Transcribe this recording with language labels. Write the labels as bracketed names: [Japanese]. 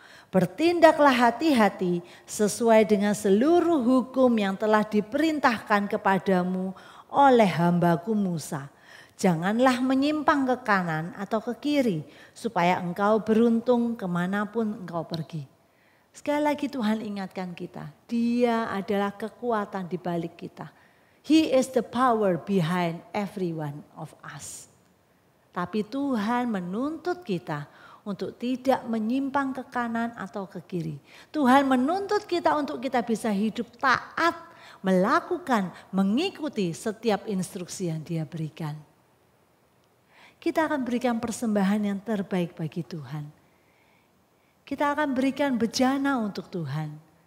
[Indonesian] Bertindaklah hati-hati sesuai dengan seluruh hukum yang telah diperintahkan kepadamu oleh hambaku Musa. Janganlah menyimpang ke kanan atau ke kiri supaya engkau beruntung kemanapun engkau pergi. Sekali lagi Tuhan ingatkan kita, Dia adalah kekuatan di balik kita. [English] He is the power behind every one of us. [Indonesian] Tapi Tuhan menuntut kita untuk tidak menyimpang ke kanan atau ke kiri. Tuhan menuntut kita untuk kita bisa hidup taat, melakukan, mengikuti setiap instruksi yang Dia berikan. Kita akan berikan persembahan yang terbaik bagi Tuhan. Kita akan berikan bejana untuk Tuhan.